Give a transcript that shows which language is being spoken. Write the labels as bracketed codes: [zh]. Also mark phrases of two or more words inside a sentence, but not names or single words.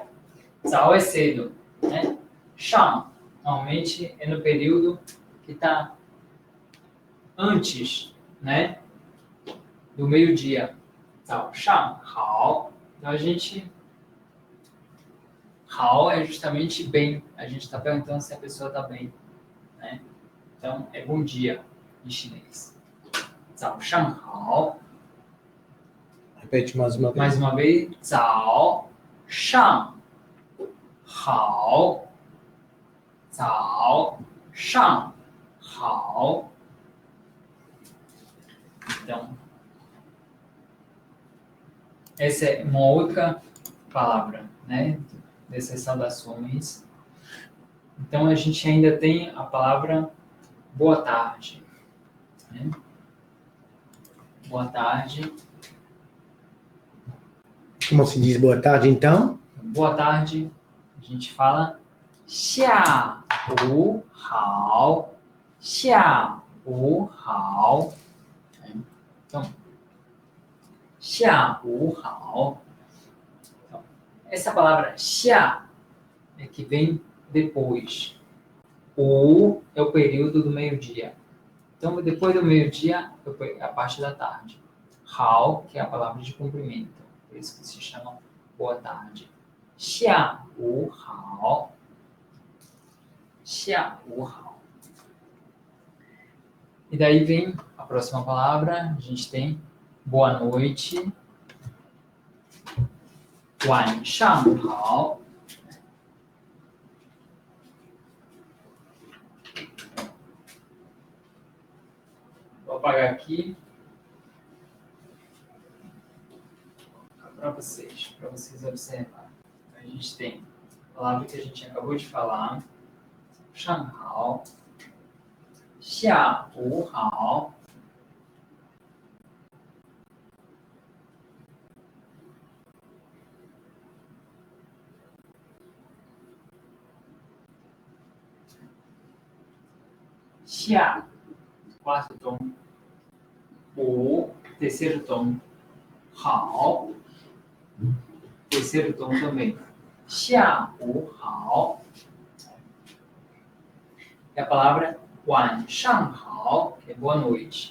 [pt] Zao é cedo, né? Shang, normalmente é no período que está antes, né? do meio-dia. [zh] 早上好. [pt] Então, a gente... 好 é justamente bem. A gente está perguntando se a pessoa está bem, né? Então, é bom dia em chinês. [zh] 早上好. [pt] Repete mais uma vez. Mais uma vez. [zh] 早上好. 早上好. [pt] Então, essa é uma outra palavra, né? Dessas saudações. Então, a gente ainda tem a palavra boa tarde, né? Boa tarde. Como se diz boa tarde, então? Boa tarde, a gente fala [zh] 下午好. 下午好. Então, 下午好. [pt] Então, essa palavra 下 é que vem depois. O é o período do meio-dia. Então, depois do meio-dia, é a parte da tarde. Hao, que é a palavra de cumprimento. Por isso que se chama boa tarde. [zh] 下午好. 下午好. [pt] E daí vem a próxima palavra. A gente tem boa noite. [zh] 晚上好. [pt] Vou apagar aqui para vocês observarem. A gente tem a palavra que a gente acabou de falar, [zh] 上好, 下午好. [pt] Xia, quarto tom. O, terceiro tom. Hao, terceiro tom também. [zh] 下午好. [pt] E a palavra [zh] 晚上好, [pt] que é boa noite.